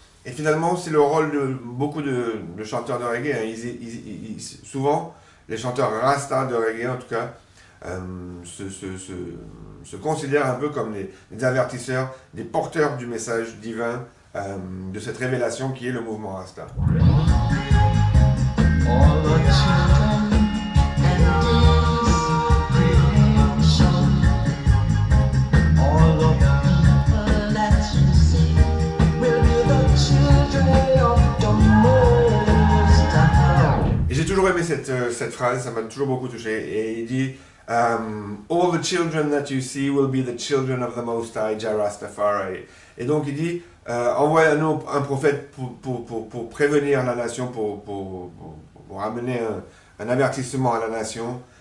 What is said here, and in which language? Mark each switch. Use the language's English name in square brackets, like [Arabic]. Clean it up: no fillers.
[French] Et finalement, c'est le rôle de beaucoup de chanteurs de reggae. Hein. Souvent, les chanteurs rasta de reggae, en tout cas, se considèrent un peu comme des avertisseurs, des porteurs du message divin, de cette révélation qui est le mouvement rasta. [English] All the children and this creation, all of the people that you see will be the children of the Most High. [French] Et j'ai toujours aimé cette phrase, ça m'a toujours beaucoup touché. Et il dit [English] all the children that you see will be the children of the Most High, [French] Jah Rastafari. Et donc il dit envoie-nous un prophète pour prévenir la nation, pour amener un avertissement à la nation.